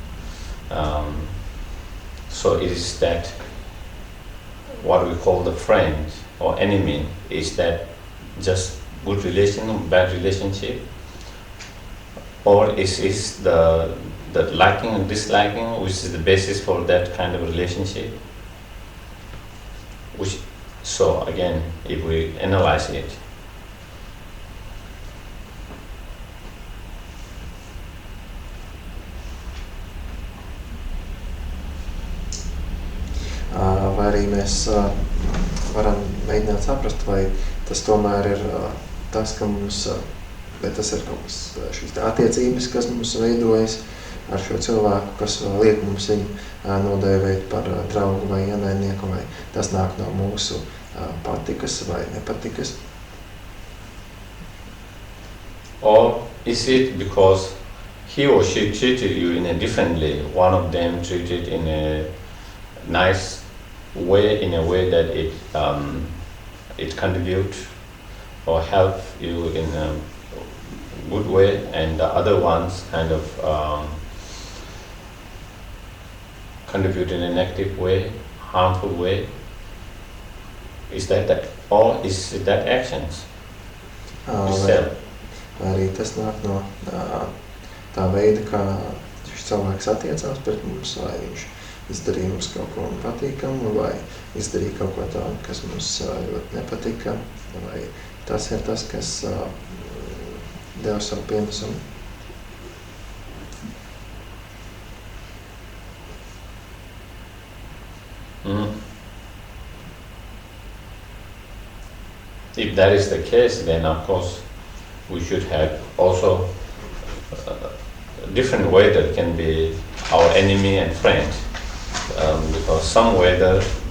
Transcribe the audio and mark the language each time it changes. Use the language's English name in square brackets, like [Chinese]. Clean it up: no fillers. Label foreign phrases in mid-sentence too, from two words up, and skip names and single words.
[English] So it is that what we call the friend or enemy, is that just good relation or bad relationship? Or is the liking and disliking, which is the basis for that kind of relationship? So again, if we analyze it, [Latvian] vai arī mēs varam mēģināt saprast, vai tas tomēr ir tas, ka mums, vai tas ir kaut kas, šīs attiecības, kas mums veidojas ar šo cilvēku, kas liek mums viņu nodēvēt par draugu vai ienaidnieku, vai tas nāk no mūsu patikas vai nepatikas. [English] Or is it because he or she treated you in a differently, one of them treated in a nice way, in a way that it contribute or help you in a good way, and the other ones kind of contribute in a negative way, harmful way? Is that or is it that actions itself? [Latvian] Vai arī tas nāk no tā veida, kā šis cilvēks attiecās pret mums, vai viņš izdarīja mums kaut ko patīkamu, vai izdarīja kaut ko tādu, kas mums ļoti nepatika, vai tas ir tas, kas deva savu pienesumu. [English] If that is the case, then of course we should have also a different way that can be our enemy and friend, because some weather